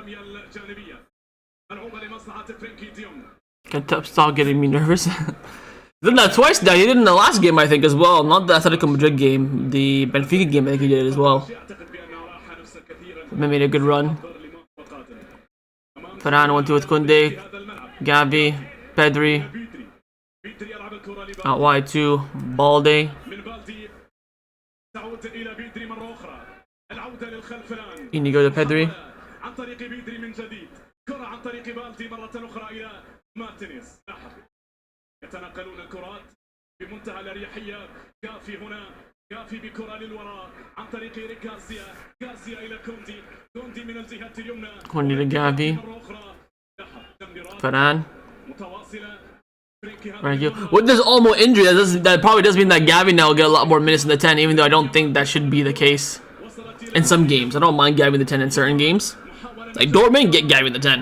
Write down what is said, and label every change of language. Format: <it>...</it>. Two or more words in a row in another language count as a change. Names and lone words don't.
<en>Can't stop getting me nervous. Did that twice now. He did in the last game, I think, as well. Not the Atletico Madrid game. The Benfica game, I think he did it as well. Made a good run. Varane 1-2 with Koundé. Gavi. Pedri. Out wide to Balde. Inigo to Pedri.</en> <ar>يتنقلون الكرات بمنتهى الأريحية. كافي هنا، كافي بكرة للوراء عن طريق غارسيا. غارسيا إلى كوندي. كوندي من الجهة اليمنى. كوندي لجافي.</ar> <en>Varane. With this Olmo injury, that probably does mean that Gavi now will get a lot more minutes in the 10, even though I don't think that should be the case in some games. I don't mind Gavi in the 10 in certain games. Like Dortmund, get Gavi in the 10.</en>